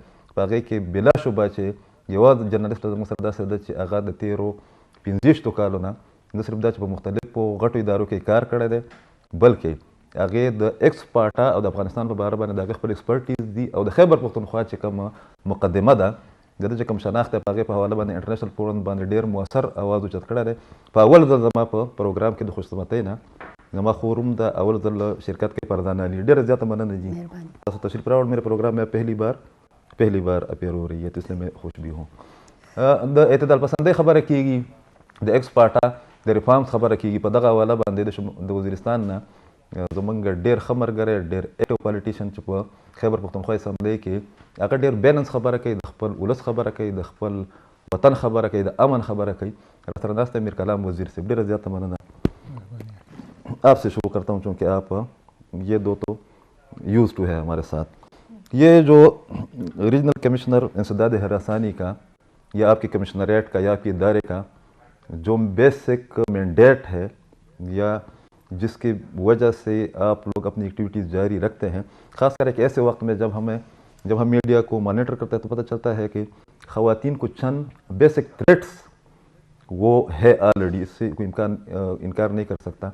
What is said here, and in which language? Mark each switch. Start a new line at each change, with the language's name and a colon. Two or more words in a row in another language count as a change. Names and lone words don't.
Pashto: په هغې کې بلا شبه چې یوازې جرنالسټ زموږ سره داسې ده چې هغه د تېرو 25 کالو نه نه صرف دا چې په مختلفو غټو ادارو کې کار کړی دی، بلکې هغې د ایکس پارټا او د افغانستان په باره باندې د هغې خپل ایکسپرټیز دي، او د خیبر پښتونخوا چې کومه مقدمه ده د ده چې کوم شناخت دی په هغې په حواله باندې
English: international forum
Pashto: باندې ډېر مؤثر اواز اوچت کړی دی. په اول ځل زما په پروګرام کې د خوشقسمتۍ نه زما خور هم د اول ځل شرکت کې پردان علی. ډېره زیاته مننه جی، تاسو تشریف راوړ.
Urdu: میرے پروگرام میں پہلی بار اپیئر ہو رہی ہے تو اس لیے میں خوش بھی ہوں.
Pashto: د اعتدال پسندۍ خبره کېږي، د ایکس پارټا د ریفارمز خبره کېږي. په دغه حواله باندې د وزیرستان نه زموږ ډېر ښه ملګری، ډېر
English: active politician
Pashto: چې په خیبر پښتونخوا اسمبلی کې هغه ډېر بیلنس خبره کوي، د خپل ولس خبره کوي، د خپل وطن خبره کوي، د امن خبره کوي. را سره ناست میر کلام وزیر صاحب، ډېره زیاته مننه.
Urdu: آپ سے شروع کرتا ہوں چونکہ آپ یہ 2 تو یوز ٹو ہے ہمارے ساتھ. یہ جو ریجنل کمشنر انسداد ہراسانی کا یا آپ کے کمشنریٹ کا یا آپ کے ادارے کا جو
English: basic mandate
Urdu: ہے یا جس کی وجہ سے آپ لوگ اپنی ایکٹیویٹیز جاری رکھتے ہیں، خاص کر ایک ایسے وقت میں جب ہم میڈیا کو مانیٹر کرتے ہیں تو پتہ چلتا ہے کہ خواتین کو چند
English: basic threats
Urdu: وہ ہے آلریڈی، اس سے کوئی انکار نہیں کر سکتا.